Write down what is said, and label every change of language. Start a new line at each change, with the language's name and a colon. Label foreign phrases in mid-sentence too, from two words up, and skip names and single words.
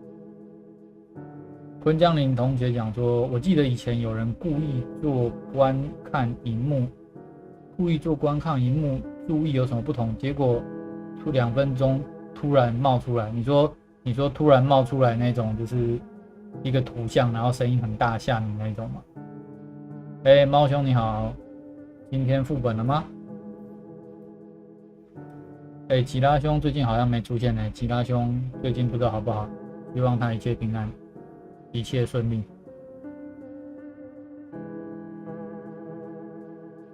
Chinese: 昆江林同學講說，我記得以前有人故意做觀看螢幕，注意有什麼不同，結果2分鐘突然冒出來，你說突然冒出來那種，就是一個圖像，然後聲音很大嚇你那種嗎？貓兄你好，今天副本了嗎？吉拉兄最近好像沒出現呢，吉拉兄最近不知道好不好，希望他一切平安，一切順利。